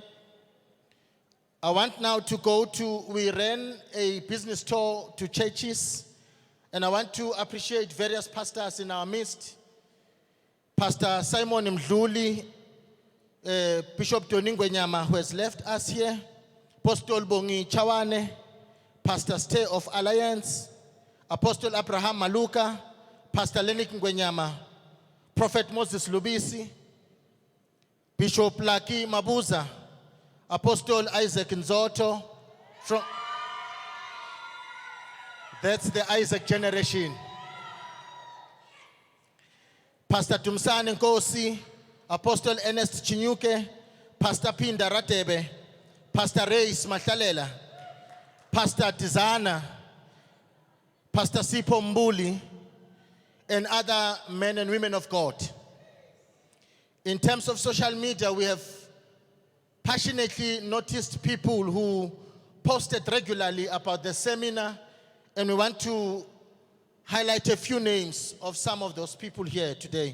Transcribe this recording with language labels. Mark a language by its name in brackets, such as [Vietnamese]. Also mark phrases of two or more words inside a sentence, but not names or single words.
[English] I want now to go to, we ran a business tour to churches, and I want to appreciate various pastors in our midst. Pastor Simon Mdluli, Bishop Tony Ngwenyama, who has left us here, Apostle Bongi Chawane, Pastor Stay of Alliance, Apostle Abraham Maluka, Pastor Lenik Ngwenyama, Prophet Moses Lubisi, Bishop Laki Mabuza, Apostle Isaac Nzoto, from that's the Isaac generation. Pastor Tumsane Nkosi, Apostle Ernest Chinyuke, Pastor Pinda Ratebe, Pastor Reis Matlalela, Pastor Tizana, Pastor Sipo Mbuli, and other men and women of God. In terms of social media, we have passionately noticed people who posted regularly about the seminar, and we want to highlight a few names of some of those people here today.